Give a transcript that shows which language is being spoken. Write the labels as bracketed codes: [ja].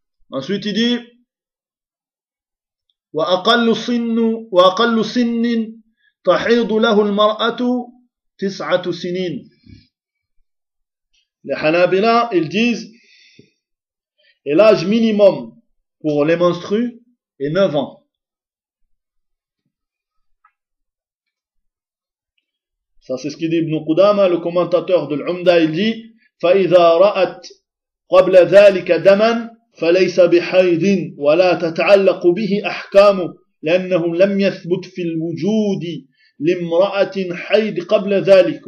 [fr] Ensuite, il dit, [ar] وَأَقَلُّ سِنِّنْ تَحِيضُ لَهُ الْمَرْأَةُ تِسْعَةُ سِنِينَ. [fr] Les Hanabila, ils disent, et l'âge minimum pour les menstrues est 9 ans. Ça, c'est ce qu'il dit Ibn Qudama, le commentateur de l'Umda, il dit, [ar] فَإِذَا رَأَتْ قَبْلَ ذَلِكَ دَمًا فليس بحيض ولا تتعلق به أحكامه لأنه لم يثبت في الوجود لامرأة حيض قبل ذلك.